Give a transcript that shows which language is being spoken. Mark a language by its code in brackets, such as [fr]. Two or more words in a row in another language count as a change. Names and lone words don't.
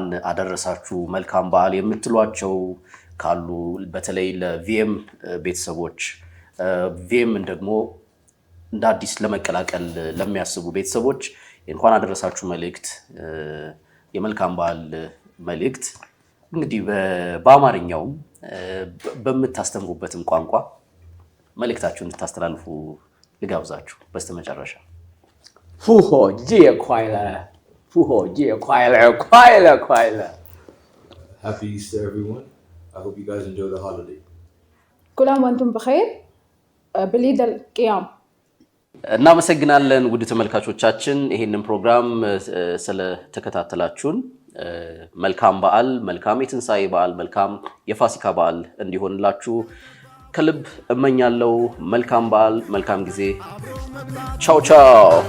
[am] አደረሳችሁ መልካም በዓል የምትሏቸው ካሉ በተለይ ለቪኤም ቤተሰቦች ቪኤምን ደግሞ እንደ አዲስ ለመቀላቀል ለሚያስቡ ቤተሰቦች እንኳን አደረሳችሁ መልእክት የመልካም በዓል መልእክት እንግዲህ በአማርኛውም በመታስተምሩበትም ቋንቋ መልእክታችሁን እንድታስተላልፉ ልጋብዛችሁ በስተመጨረሻ [zh] 复活节快乐复活节快乐快乐快乐 [en] Happy Easter everyone. I hope you guys enjoy the holiday. [ar] كل عام وانتم بخير بالعيد القيام [am] እናመሰግናለን ውድ ተመልካቾቻችን ይሄንን ፕሮግራም ስለተከታተላችሁን መልካም በዓል መልካም የትንሳኤ በዓል መልካም የፋሲካ በዓል እንዲሆንላችሁ ከልብ እመኛለሁ መልካም በዓል መልካም ጊዜ ቻው ቻው